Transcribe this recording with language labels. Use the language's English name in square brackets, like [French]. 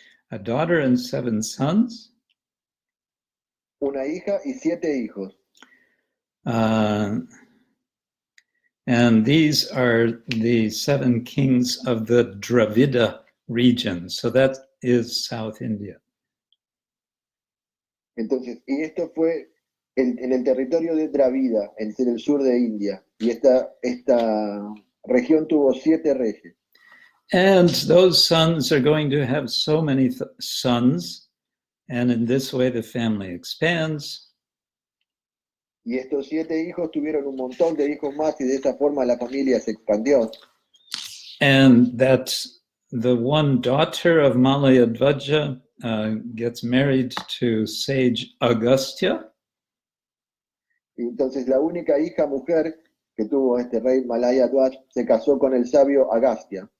[English] A daughter and 7 sons. [Spanish] Una hija y 7 hijos. [English] And these are the 7 kings of the Dravida region. So that is South India. [Spanish] Entonces, y esto fue en el territorio de Dravida, en el sur de India. Y esta región tuvo 7 reyes. [English] And those sons are going to have so many sons. And in this way, the family expands. [Spanish] Y estos 7 hijos tuvieron un montón de hijos más y de esa forma la familia se expandió. [English] And that the one daughter of Malayadvaja gets married to sage Agastya. [Spanish] Entonces la única hija mujer que tuvo este rey Malayadvaja se casó con el sabio Agastya.